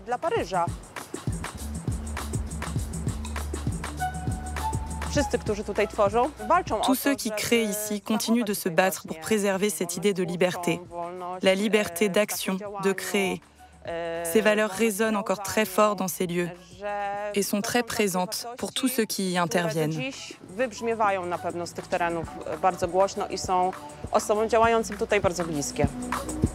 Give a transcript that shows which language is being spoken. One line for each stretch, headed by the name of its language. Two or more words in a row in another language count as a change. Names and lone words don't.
French: Tous ceux qui créent ici continuent de se battre pour préserver cette idée de liberté, la liberté d'action, de créer. Ces valeurs résonnent encore très fort dans ces lieux et sont très présentes pour tous ceux qui y interviennent.
Polish: Wybrzmiewają na pewno z tych terenów bardzo głośno i są osobom działającym tutaj bardzo bliskie.